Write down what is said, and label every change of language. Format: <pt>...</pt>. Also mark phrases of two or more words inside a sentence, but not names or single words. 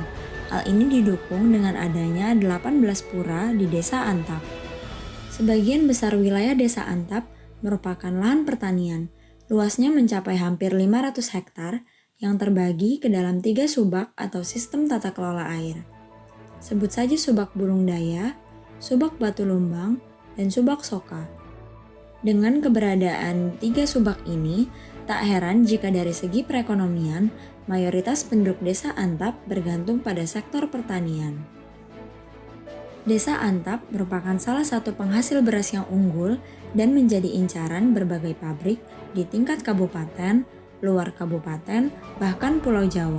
<id>Hal ini didukung dengan adanya 18 pura di desa Antap. Sebagian besar wilayah desa Antap merupakan lahan pertanian. Luasnya mencapai hampir 500 hektar yang terbagi ke dalam 3 subak atau sistem tata kelola air. Sebut saja Subak Bulung Daya, Subak Batu Lumbang, dan Subak Soka. Dengan keberadaan 3 subak ini, tak heran jika dari segi perekonomian, mayoritas penduduk desa Antap bergantung pada sektor pertanian. Desa Antap merupakan salah satu penghasil beras yang unggul dan menjadi incaran berbagai pabrik di tingkat kabupaten, luar kabupaten, bahkan Pulau Jawa.</id>